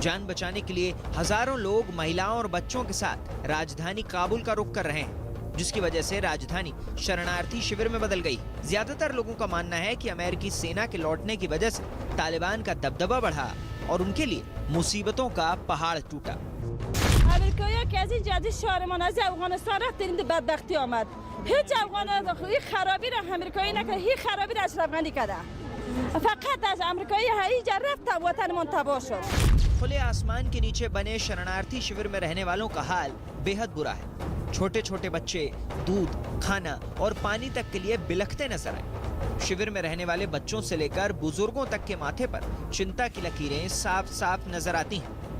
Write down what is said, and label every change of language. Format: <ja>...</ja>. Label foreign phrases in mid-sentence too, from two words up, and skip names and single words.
<hi>जान बचाने के लिए हजारों लोग महिलाओं और बच्चों के साथ राजधानी काबुल का रुख कर रहे हैं, जिसकी वजह से राजधानी शरणार्थी शिविर में बदल गई। ज्यादातर लोगों का मानना है कि अमेरिकी सेना के लौटने की वजह से तालिबान का दबदबा बढ़ा और उनके लिए मुसीबतों का पहाड़ टूटा।</hi> <fa>अफगानिस्तान रفتیم بدبختی آمد هیچ افغان این خرابی را امریکایی نکرد این خرابی را اشرف غنی کرده فقط از امریکایی هایی جا رفت وطنمون تباه شد।</fa> <hi>खुले आसमान के नीचे बने शरणार्थी शिविर में रहने वालों का हाल बेहद बुरा है। छोटे छोटे बच्चे दूध, खाना और पानी तक के लिए बिलखते नजर आए। शिविर में रहने वाले बच्चों से लेकर बुजुर्गों तक के माथे पर चिंता की लकीरें साफ साफ नजर आती हैं।</hi>